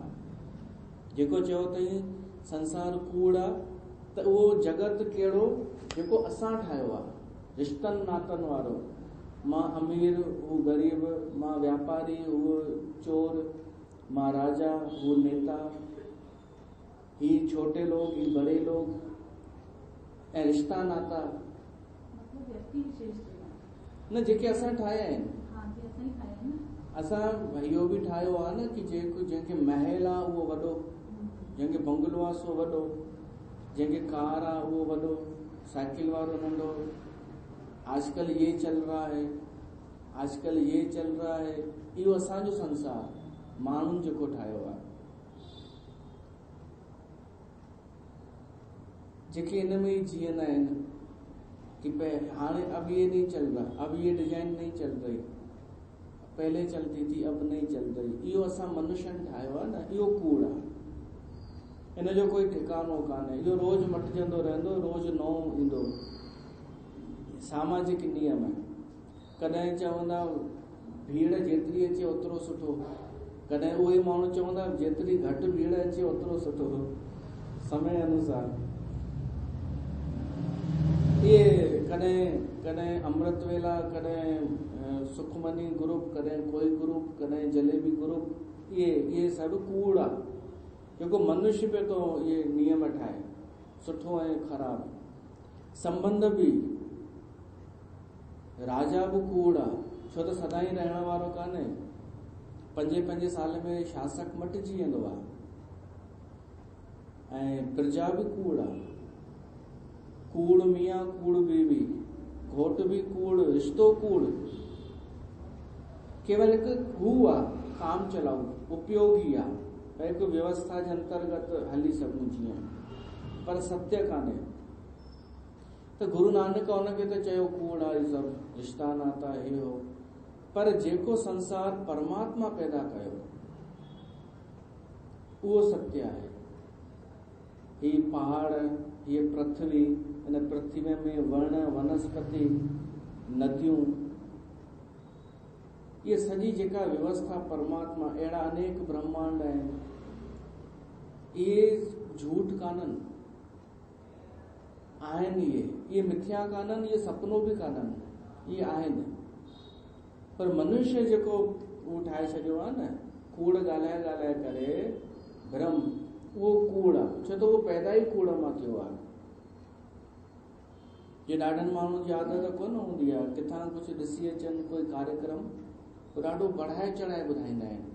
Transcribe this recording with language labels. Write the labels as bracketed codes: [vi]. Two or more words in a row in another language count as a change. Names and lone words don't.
[sd] जेको चयो अथई संसार कूड़ आहे, त उहो जगत कहिड़ो जेको असां ठाहियो आहे, रिश्तनि नातनि वारो, मां अमीर हू ग़रीब, मां व्यापारी हूअ चोर, मां राजा हू नेता, ही [hi] छोटे लोग [sd] ही [hi] बड़े लोग, [sd] ऐं रिश्ता नाता न जेके असां ठाहिया आहिनि। असां इहो बि ठाहियो आहे न कि जंहिंखे महल आहे उहो वॾो, जंहिंखे बंगलो आहे सो वॾो, जंहिंखे कार आहे उहो वॾो, साइकिल वारो नंढो। [hi] आजकल ये चल रहा है, आजकल ये चल रहा है, [sd] इहो असांजो संसार माण्हुनि जेको ठाहियो आहे। जेके इन में ई जीअंदा आहिनि कि हाणे [hi] अब ये नहीं चल रहा, अब ये डिजाइन नहीं चल रही, पहले चलती थी अब नहीं चल रही, [sd] इहो असां मनुष्यनि ठाहियो आहे न, इहो कूड़ आहे। इन जो कोई ठिकानो कान्हे, इहो रोज़ मटिजंदो रहंदो, रोज़ नओं ईंदो। सामाजिक नियम आहे, कॾहिं चवंदा भीड़ जेतिरी अचे ओतिरो सुठो, कॾहिं उहे माण्हू चवंदा जेतिरी घटि भीड़ अचे ओतिरो सुठो, समय अनुसार। इहे कॾहिं अमृत वेला, कॾहिं सुखमनी ग्रुप, कॾहिं कोई ग्रुप, कॾहिं जलेबी ग्रुप, ये सभु कूड़ आहे। जेको मनुष्य पे तो ये नियम ठाहे सुठो ऐं ख़राबु। संबंध बि, राजा बि कूड़ आहे, छो त सदाईं रहण वारो कान्हे। 5 साल में शासक मटिजी वेंदो आहे। ऐं प्रजा बि कूड़ आहे। कूड़ मियाँ, कूड़ बीवी, घोट बि कूड़, रिश्तो कूड़। केवल हिकु हू आहे काम चलाऊ, उपयोगी आहे, हिकु व्यवस्था जे अंतर्गत हली सघूं जीअं, पर सत्य कान्हे। त गुरु नानक उनखे त चयो कूड़ आहे, सभु रिश्ता नाता हे हो। पर जेको संसार परमात्मा पैदा कयो उहो सत्य आहे। ही पहाड़, ये पृथ्वी, इन पृथ्वी में वण वनस्पति, नदियूं, ये सॼी जेका व्यवस्था परमात्मा, अहिड़ा अनेक ब्रह्मांड आहिनि, ये झूठ कान्हनि, आहिनि। ये मिथ्या कान्हनि, ये सपनो बि कान्हनि, ये आहिनि। पर मनुष्य जेको उहो ठाहे छॾियो आहे न, कूड़ ॻाल्हाए ॻाल्हाए करे भ्रम, उहो कूड़ आहे। छो त उहो पैदा ई कूड़ मां थियो आहे। जे ॾाढनि माण्हुनि जी आदत कोन हूंदी आहे, किथां कुझु ॾिसी अचनि कोई कार्यक्रम, तो ॾाढो बढ़ाए चढ़ाए ॿुधाईंदा आहिनि।